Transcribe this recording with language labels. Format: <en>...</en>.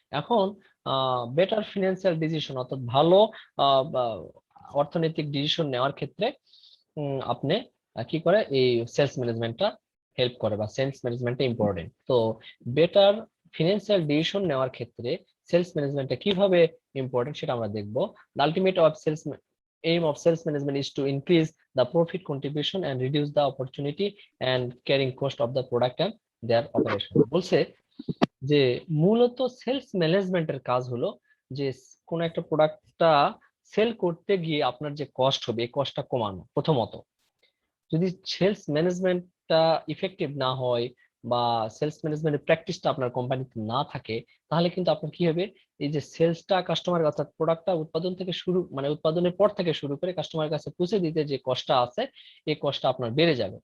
<bn>এখন better financial decision অর্থাৎ ভালো বা অর্থনৈতিক ডিসিশন নেওয়ার ক্ষেত্রে আপনি কি করে এই সেলস ম্যানেজমেন্টটা হেল্প করে, বা সেলস ম্যানেজমেন্টটা ইম্পর্টেন্ট। তো বেটার ফিনান্সিয়াল ডিসিশন নেওয়ার ক্ষেত্রে সেলস ম্যানেজমেন্টটা কিভাবে ইম্পর্টেন্ট সেটা আমরা দেখবো।</bn> <en>The ultimate of sales aim of sales management is to increase the profit contribution and reduce the opportunity and carrying cost of the product and their operation।</en> <bn>বলছে যে মূলত sales ম্যানেজমেন্টের কাজ হলো যে কোন একটা প্রোডাক্টটা সেল করতে গিয়ে আপনার যে কস্ট হবে এই কস্টটা কমানো প্রথমত। যদি সেলস ম্যানেজমেন্টটা ইফেক্টিভ না হয় বা সেলস ম্যানেজমেন্টের প্র্যাকটিসটা আপনার কোম্পানিতে না থাকে, তাহলে কিন্তু আপনার কি হবে, এই যে সেলসটা কাস্টমার অর্থাৎ প্রোডাক্টটা উৎপাদন থেকে শুরু মানে উৎপাদনের পর থেকে শুরু করে কাস্টমারের কাছে পৌঁছে দিতে যে কষ্টটা আছে এই কষ্টটা আপনার বেড়ে যাবে।</bn>